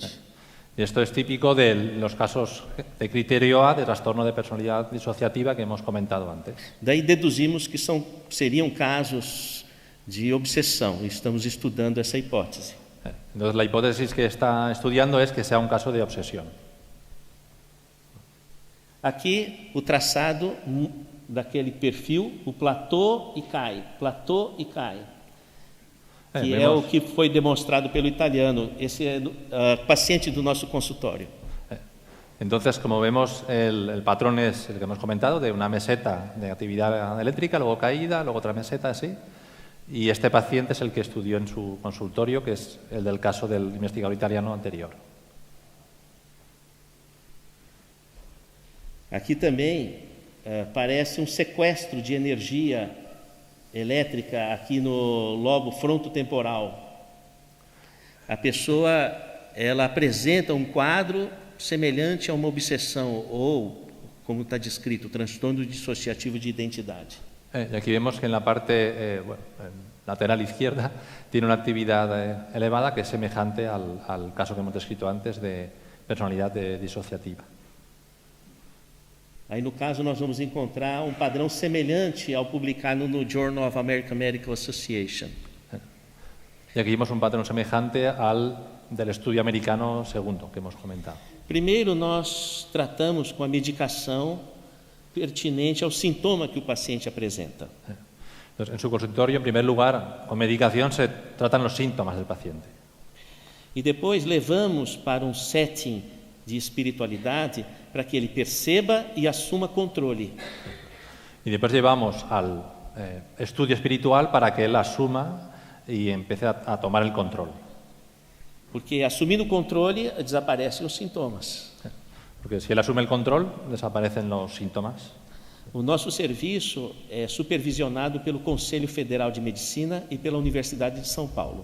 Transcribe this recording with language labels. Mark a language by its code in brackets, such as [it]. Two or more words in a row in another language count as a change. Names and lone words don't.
[es] Esto es típico de los casos de criterio A, de trastorno de personalidad disociativa que hemos comentado antes. [pt] Daí deduzimos que seriam casos de obsessão. Estamos estudando essa hipótese. [es] Entonces, la hipótesis que está estudiando es que sea un caso de obsesión. [pt] Aqui, o traçado daquele perfil, o platô e cai, que é o que foi demonstrado pelo italiano. Esse é paciente do nosso consultório. [es] Entonces, como vemos, el patrón es el que hemos comentado, de una meseta de actividad eléctrica, luego caída, luego otra meseta así. Y este paciente es el que estudió en su consultorio, que es el del caso del investigador italiano anterior. [pt] Aqui também parece sequestro de energia elétrica aqui no lobo frontotemporal. A pessoa ela apresenta quadro semelhante a uma obsessão ou, como está descrito, transtorno dissociativo de identidade. [es] Y aquí vemos que en la parte lateral izquierda tiene una actividad elevada que es semejante al caso que hemos descrito antes de personalidad disociativa. [pt] Aí, no caso, nós vamos encontrar padrão semelhante ao publicado no Journal of American Medical Association. [es] Y aquí vemos un patrón semejante al del estudio americano segundo que hemos comentado. [pt] Primeiro, nós tratamos com a medicação pertinente ao sintoma que o paciente apresenta. [es] Entonces, en su consultorio, en primer lugar, con medicación se tratan los síntomas del paciente. [pt] E depois levamos para setting de espiritualidade para que ele perceba e assuma controle. [es] Y después llevamos al estudio espiritual para que él asuma y empiece a tomar el control. [pt] Porque assumindo o controle, desaparecem os sintomas. [es] Porque si él asume el control, desaparecen los síntomas. [pt] O nosso serviço é supervisionado pelo Conselho Federal de Medicina e pela Universidade de São Paulo.